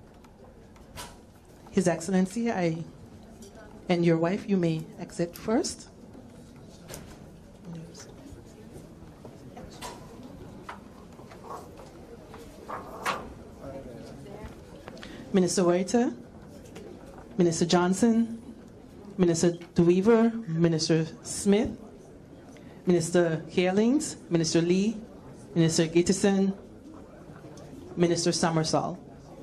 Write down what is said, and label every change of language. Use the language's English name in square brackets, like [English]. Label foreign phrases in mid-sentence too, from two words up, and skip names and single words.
[English] His Excellency, and your wife, you may exit first. Minister Waiter, Minister Johnson, Minister DeWeaver, Minister Smith, Minister Halings, Minister Lee, Minister Gitterson, Minister Summersall.